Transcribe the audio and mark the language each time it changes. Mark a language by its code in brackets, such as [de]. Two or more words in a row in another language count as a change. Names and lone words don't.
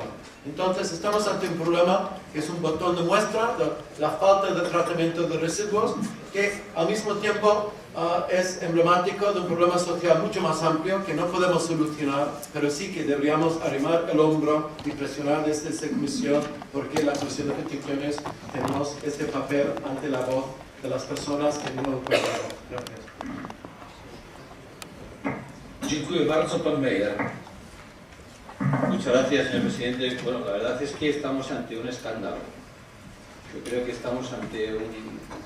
[es] Entonces, estamos ante un problema que es un botón de muestra de la falta de tratamiento de residuos, que al mismo tiempo es emblemático de un problema social mucho más amplio que no podemos solucionar, pero sí que deberíamos arrimar el hombro y presionar desde esta Comisión, porque la Comisión de Peticiones tenemos este papel ante la voz de las personas que no lo encuentran. Gracias. [pl] Dziękuję bardzo, pan Meyer. [es] Muchas gracias, señor presidente. Bueno, la verdad es que estamos ante un escándalo. Yo creo que estamos ante un caso